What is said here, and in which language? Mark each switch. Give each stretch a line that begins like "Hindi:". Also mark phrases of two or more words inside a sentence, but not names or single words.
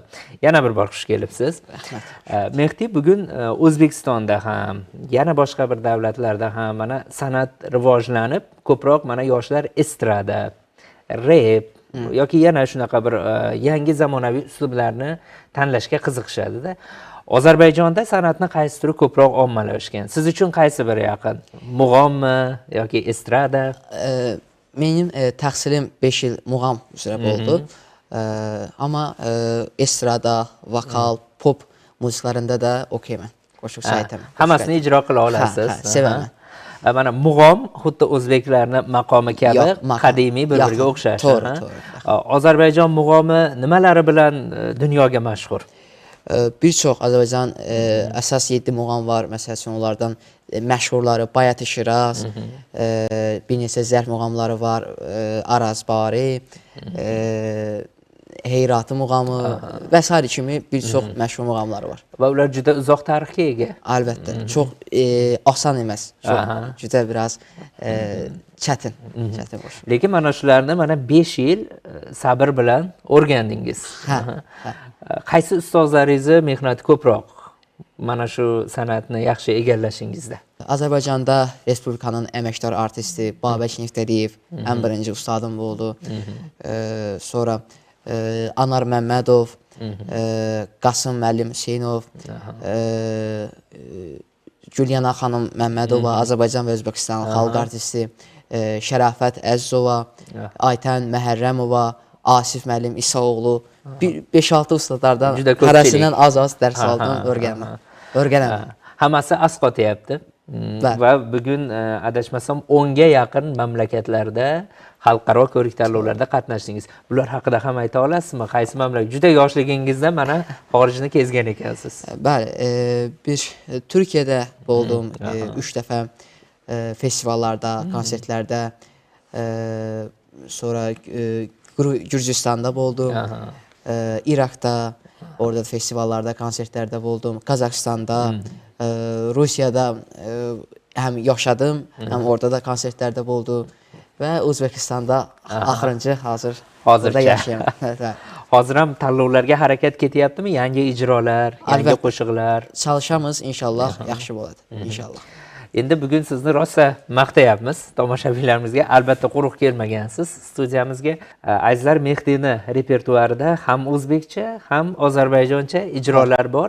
Uzbek: Yana bir bor xush kelibsiz. Mehdi, bugun O'zbekistonda ham, yana boshqa bir davlatlarda ham mana san'at rivojlanib, ko'proq mana yoshlar estrada, rap yoki yana shunaqa bir yangi zamonaviy uslublarni tanlashga qiziqishadi-da. Ozarbayjonda san'atni qaysi turi ko'proq ommalashgan? Siz uchun qaysi biri yaqin? Mug'ommi yoki estrada?
Azerbaijani: Benim tahsilim 5 yil muğam üzrə oldu. Amma estrada, vokal, pop musiqalarında da okeyman.
Uzbek: Qo'shiq saytaman. Hammasini ijro qila olasiz. Sevaman. Mana mug'om xuddi o'zbeklarning maqomi kabi qadimiy bir-biriga o'xshash. To'g'ri. Ozarbayjon mug'omi nimalari bilan dunyoga mashhur?
Azerbaijani: Bir çox Azərbaycan əsas 7 muğam var. Məsələn, onlardan məşhurları Bayat-ı Şiraz, bir neçə zərf muğamları var, Arazbari, Heyratı muğamı və s. kimi bir çox məşhur muğamları var.
Uzbek: Və ular juda uzoq tarixga ega.
Azerbaijani: Əlbəttə, çox asan emas. Çox juda biraz çətin qoşuq.
Uzbek: Lekin mana shularni mana 5 yil sabr bilan o'rgandingiz. Qaysi ustozlaringizni mehnati ko'proq mana shu san'atni yaxshi egallashingizda?
Azerbaijani: Azərbaycanda Respublikanın əməkdar artisti Babək Neftəliyev ən birinci ustadım oldu. Sonra Anar Məmmədov, Qasım müəllim Hüseynov, Gülyana xanım Məmmədova, Azərbaycan və Özbəkistanın xalq artisti, Şərafət Əzizova, Aytən Məhərrəmova, Asif müəllim İsaoğlu, 5-6 ustalardan hərəsindən az dərs aldım, öyrənəm.
Uzbek: Hammasi asqotyapti. Va bugun adashmasam 10 ga yaqin mamlakatlarda xalqaro ko'rik tanlovlarda qatnashdingiz. Bular haqida ham ayta olasizmi? Qaysi mamlakat? Juda yoshligingizda mana xorijni kezgan ekansiz.
Azerbaijani: Bəli, bir Türkiyədə oldum 3 dəfə festivallarda, konsertlərdə, sonra Gürcüstanda oldum, İraqda, orada festivallarda, konsertlərdə oldum, Qazaxstanda, Rusiyada həm yaşadım, həm orada da konsertlərdə oldum və O'zbekistanda axırıncı hazır burada yaşayıram.
Uzbek: Hozir ham tanlovlarga harakat ketyaptimi? Yangi ijrolar, yangi qo'shiqlar. Çalışamiz, inshaalloh yaxshi bo'ladi, inshaalloh. Endi bugun sizni rosa maqtayapmiz. Tomoshabinlarimizga albatta quruq kelmagansiz studiyamizga. Azizlar, Mehdini repertuarida ham o'zbekcha, ham ozarbayjoncha ijrolar bor.